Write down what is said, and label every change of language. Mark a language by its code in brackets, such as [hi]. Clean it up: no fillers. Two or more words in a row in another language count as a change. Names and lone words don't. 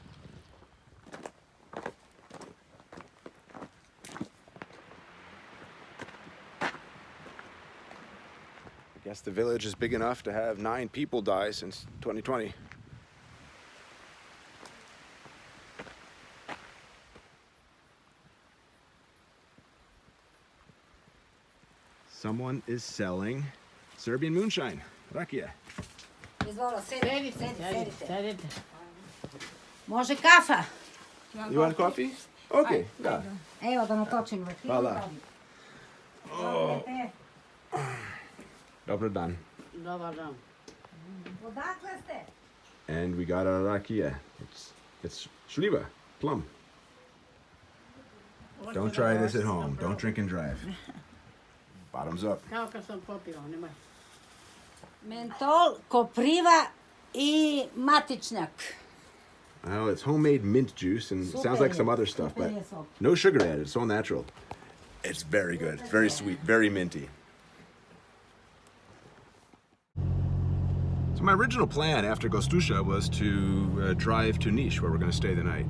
[en] I guess the village is big enough to have 9 people die since 2020. Someone is selling Serbian moonshine, rakia. [sr] Sedite. Može kafa? [en] You want coffee? [sr] Okay, da. Evo da natočim već. Hvala. Dobar dan. Dobar dan. Odakle ste? [en] And we got our rakia. It's šljiva, plum. Don't try this at home. Don't drink and drive. Bottoms up. [sr] Kao kad sam popila, nemoj. Mentol, kopriva I matičnjak. [en] Well, it's homemade mint juice and it sounds like some other stuff, but no sugar added. It's all natural. It's very good. It's very sweet, very minty. So my original plan after Gostusha was to drive to Niš, where we're going to stay the night.